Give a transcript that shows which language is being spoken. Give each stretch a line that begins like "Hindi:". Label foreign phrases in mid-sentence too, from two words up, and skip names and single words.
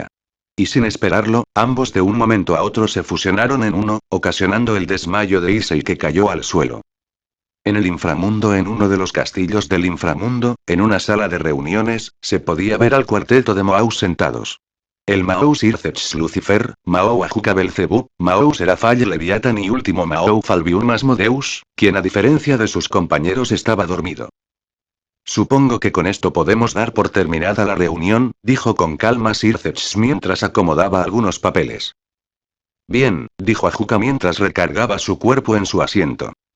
Spanish: Y sin esperarlo, ambos de un momento a otro se fusionaron en uno, ocasionando el desmayo de Issei que cayó al suelo. En el inframundo, en uno de los castillos del inframundo, en una sala de reuniones, se podía ver al cuarteto de Maus sentados. El Mao Sirceps Lucifer, Mao Ajuka Belzebub, Mao Serafall Leviathan y último Mao Falbium Asmodeus, quien a diferencia de sus compañeros estaba dormido. Supongo que con esto podemos dar por terminada la reunión, dijo con calma Sirceps mientras acomodaba algunos papeles. Bien, dijo Ajuka mientras recargaba su cuerpo en su asiento.